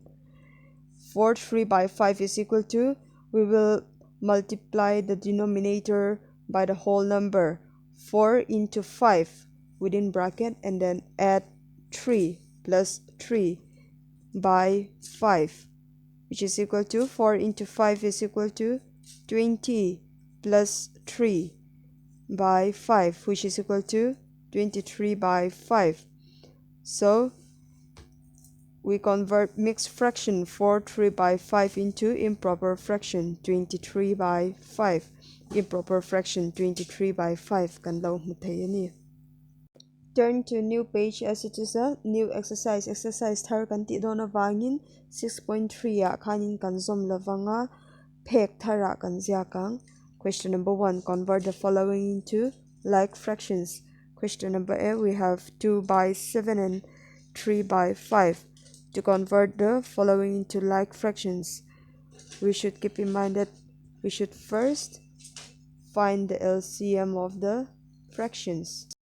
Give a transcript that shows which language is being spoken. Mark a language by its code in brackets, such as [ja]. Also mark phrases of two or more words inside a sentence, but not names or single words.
[en] 3 by 5 is equal to, we will multiply the denominator by the whole number, 4 into 5 within bracket, and then add 3 plus 3 by 5, which is equal to 4 into 5 is equal to 20 plus 3 by 5, which is equal to 23 by 5. So we convert mixed fraction 43 by 5 into improper fraction 23 by 5. Improper fraction [hmr] 23 by 5 kan lo muthei ani. [en] Turn to new page as it is a new exercise. [hmr] Exercise thar kan ti dona wangin 6.3 a khanin kan zom lawanga phek thara kan zia kang. [en] Question number 1, convert the following into like fractions. Question number A, we have 2 by 7 and 3 by 5. To convert the following into like fractions, we should keep in mind that we should first find the LCM of the fractions.